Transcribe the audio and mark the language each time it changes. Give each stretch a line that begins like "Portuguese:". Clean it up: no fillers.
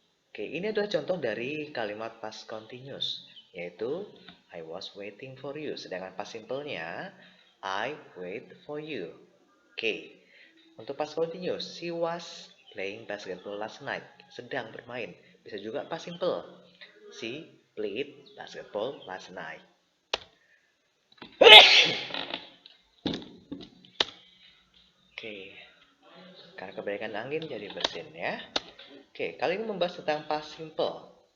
Indonesian: Oke, ini adalah contoh dari kalimat past continuous, yaitu
English: I was waiting for you.
Indonesian: Sedangkan past simple-nya
English: I wait for you. Oke, untuk past continuous, she was playing basketball last night.
Indonesian: Sedang bermain. Bisa juga
English: past simple. She played basketball last night.
Indonesian: Oke, karena kebaikan angin jadi bersin ya. Oke, kali ini membahas tentang past simple.